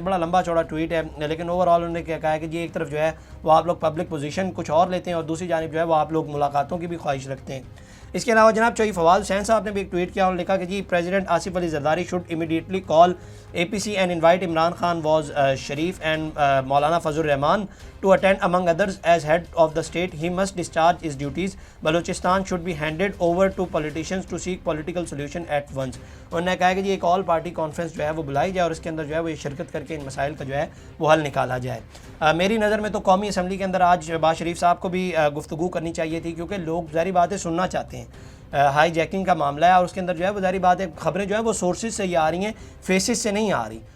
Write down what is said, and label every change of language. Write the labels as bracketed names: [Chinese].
[Urdu] بڑا لمبا چوڑا ٹویٹ ہے, لیکن اوور آل انہوں نے کیا کہا ہے کہ جی ایک طرف جو ہے وہ آپ لوگ پبلک پوزیشن کچھ اور لیتے ہیں, اور دوسری جانب جو ہے وہ آپ لوگ ملاقاتوں کی بھی خواہش رکھتے ہیں. اس کے علاوہ جناب چوئی فواد حسین صاحب نے بھی ایک ٹویٹ کیا, انہوں نے لکھا کہ جی [English] President Asif Ali Zardari should immediately call APC and invite Imran Khan was Sharif and Maulana Fazlur Rahman to attend among others. As head of the state he must discharge his duties. Balochistan should be handed over to politicians to seek political solution at once. [Urdu] انہوں نے کہا کہ جی ایک آل party conference جو ہے وہ بلائی جائے اور اس کے اندر جو ہے وہ یہ شرکت کر کے ان مسائل کا جو ہے وہ حل نکالا جائے. میری نظر میں تو قومی اسمبلی کے اندر آج شہباز شریف صاحب کو بھی گفتگو کرنی چاہیے تھی, کیونکہ لوگ ظاہری باتیں سننا چاہتے ہیں. ہائی جیکنگ کا معاملہ ہے اور اس کے اندر جو ہے وہ ظاہری بات ہے خبریں جو ہے وہ سورسز سے یہ آ رہی ہیں, فیسز سے نہیں آ رہی.